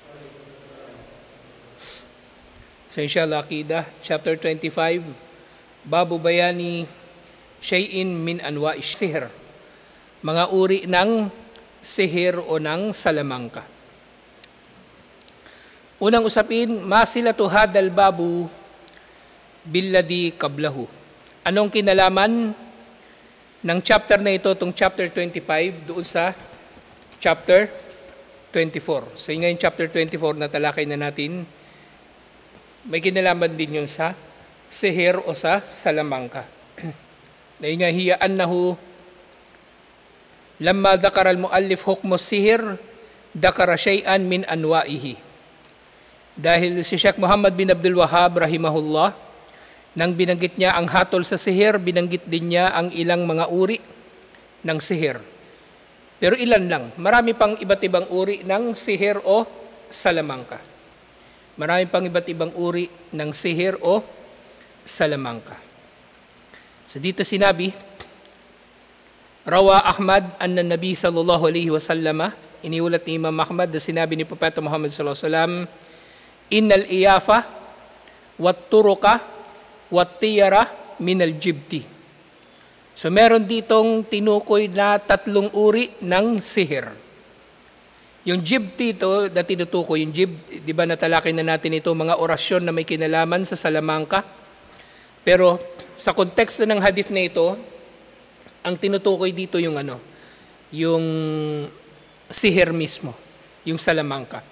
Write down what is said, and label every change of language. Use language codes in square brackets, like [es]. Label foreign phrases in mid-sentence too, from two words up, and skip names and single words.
[en] So inshallah, Aqidah, chapter 25, [ar] باب بيان شيء من أنواع السحر. [tl] Mga uri ng sihir o ng salamangka. Unang usapin, [ar] مناسبة هذا الباب بالذي قبله. [tl] Anong kinalaman ng chapter na ito, itong chapter 25, doon sa chapter 24. So ngayon chapter 24 na talakay na natin, may kinalaman din yun sa sihir o sa salamangka. Dahil nga [ar] هي أنه لما ذكر المؤلف حكم السحر ذكر شيئا من أنواعه. [tl] Dahil si Sheikh Muhammad bin Abdul Wahhab rahimahullah, nang binanggit niya ang hatol sa sihir, binanggit din niya ang ilang mga uri ng sihir. Pero ilan lang, marami pang iba't ibang uri ng sihir o salamangka. Marami pang iba't ibang uri ng sihir o salamangka. So dito sinabi, [ar] روى أحمد أن النبي صلى الله عليه وسلم, [tl] iniulat ni Imam Ahmad na sinabi ni Propeta Muhammad [ar] صلى الله عليه وسلم إن العيافة والطرق والطيرة من الجبت. [tl] So meron ditong tinukoy na tatlong uri ng sihir. Yung jibti ito na tinutukoy, yung di ba natalakay na natin ito, mga orasyon na may kinalaman sa salamangka. Pero sa konteksto ng hadith na ito, ang tinutukoy dito yung yung sihir mismo, yung salamangka.